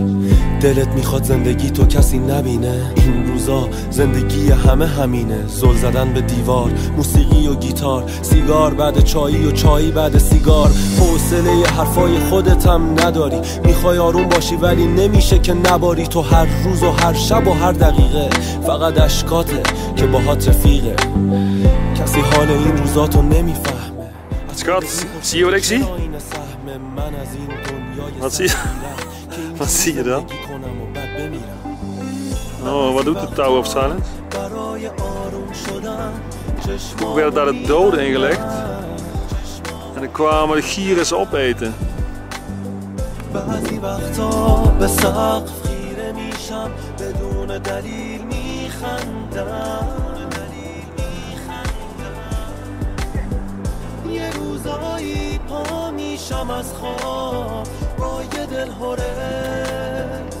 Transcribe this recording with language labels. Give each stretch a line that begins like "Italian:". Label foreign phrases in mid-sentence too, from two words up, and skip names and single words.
Persian: دلت میخواد زندگی تو کسی نبینه، این روزا زندگی همه همینه، زل زدن به دیوار، موسیقی و گیتار، سیگار بعد چایی و چایی بعد سیگار، حوصله حرفای خودتم نداری، میخوای آروم باشی ولی نمیشه که نباری، تو هر روز و هر شب و هر دقیقه فقط اشکاته که باهات رفیقه، کسی حال این روزاتو نمیفهمه.
Dutch: Schat, zie je wat ik zie? Wat zie je dan? Oh, wat doet het touw op Silent? Toen werd daar de doden in gelegd en dan kwamen de gieren ze opeten.
Persian: یه روزایی پا میشم از خواب با یه دل هره،